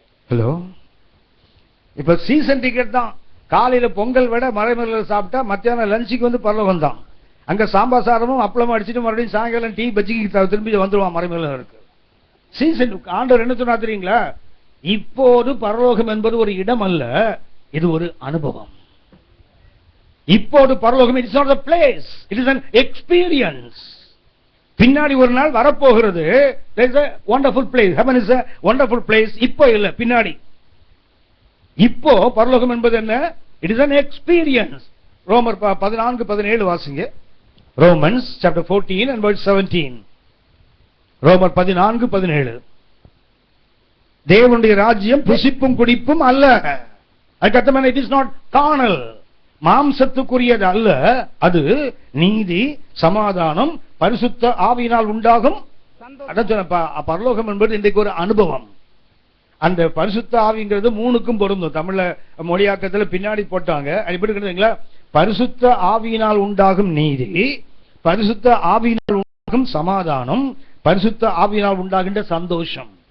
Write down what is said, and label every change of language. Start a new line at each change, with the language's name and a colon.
Tamil: Hello, இப்ப season ticket தான். காலையில பொங்கல் விட மறைமலையில சாப்பிட்டா மத்தியானம் லஞ்சுக்கு வந்து பரலோகம் தான். அங்க சாம்பார் சாதமும் அப்பளமும் அடிச்சுட்டு மறுபடியும் சாயங்காலம் டீ பஜ்ஜிக்கு திரும்பி வந்துருவான் மறைமலையில இருக்கு. சீசன் ஆண்டவர் என்ன சொன்னா தெரியுங்களா? இப்போது பரலோகம் என்பது ஒரு இடம் அல்ல, இது ஒரு அனுபவம். இப்போது பரலோகம்
English: It's not a place, it is an experience.
Tamil: பின்னாடி ஒரு நாள் வரப்போகிறது.
English: there is a wonderful place, heaven is a wonderful place.
Tamil: இப்போ இல்ல, பின்னாடி. இப்போ பரலோகம் என்பது என்ன?
English: it is an experience.
Tamil: ரோமர் 14:17 வாசிங்க.
English: Romans chapter 14 and verse 17. ரோமர் 14:17.
Tamil: தேவனுடைய ராஜ்யம் புசிப்பும் குடிப்பும் அல்ல. அதுக்கப்புறம்
English: it is not carnal,
Tamil: மாம்சத்துக்குரியது அல்ல. அது நீதி, சமாதானம், பரிசுத்த ஆவியினால் உண்டாகும். பரலோகம் என்பது இன்றைக்கு ஒரு அனுபவம். அந்த பரிசுத்த ஆவிங்கிறது மூணுக்கும் பொருந்தும். தமிழ்ல மொழியாக்கத்தில் பின்னாடி போட்டாங்க. அது எப்படி இருக்குதுங்களா? பரிசுத்த ஆவியினால் உண்டாகும் நீதி, பரிசுத்த ஆவியினால் உண்டாகும் சமாதானம், பரிசுத்த ஆவியினால் உண்டாகின்ற சந்தோஷம்.